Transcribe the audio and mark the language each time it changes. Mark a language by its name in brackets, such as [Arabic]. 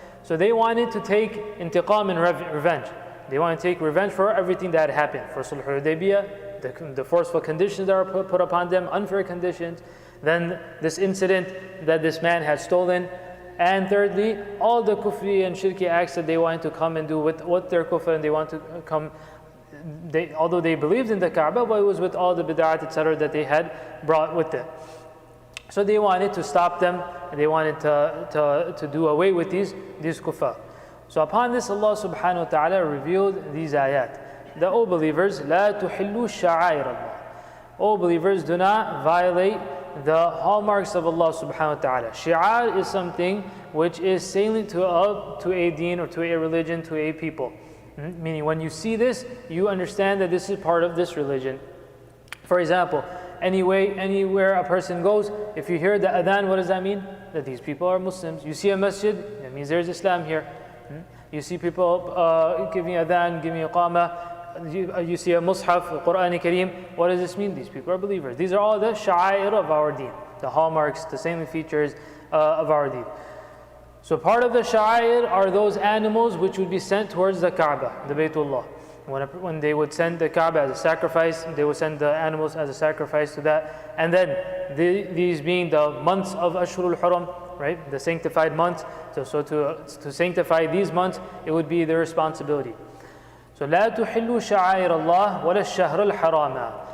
[English] So they wanted to take intiqam and revenge. They wanted to take revenge for everything that had happened, for Sulh Hudaybiyah, the forceful conditions that were put upon them, unfair conditions, then this incident that this man had stolen, and thirdly, all the kufri and shirki acts that they wanted to come and do with their kufr, and they want to come, although they believed in the Kaaba, but it was with all the bid'at, etc. that they had brought with it. So they wanted to stop them, and they wanted to do away with these kuffar. So upon this, Allah subhanahu wa ta'ala revealed these ayat. The O believers, [Arabic] لا تحلوا شعائر الله. [English] O believers, do not violate the hallmarks of Allah subhanahu wa ta'ala. Shi'ar is something which is salient to a deen or to a religion, to a people. Meaning when you see this, you understand that this is part of this religion. For example, anywhere a person goes, if you hear the adhan, what does that mean? That these people are Muslims. You see a masjid, that means there's Islam here. You see people giving adhan, giving iqamah. You see a mushaf, a Quran Kareem. What does this mean? These people are believers. These are all the sha'air of our deen, the hallmarks, the salient features of our deen. So part of the sha'air are those animals which would be sent towards the Kaaba, the Baytullah. When they would send the Kaaba as a sacrifice, they would send the animals as a sacrifice to that. And then these being the months of Ashhurul Haram, right? The sanctified months. So to sanctify these months, it would be their responsibility. [Arabic] So لا تحلوا شعائر الله ولا الشهر الحرام.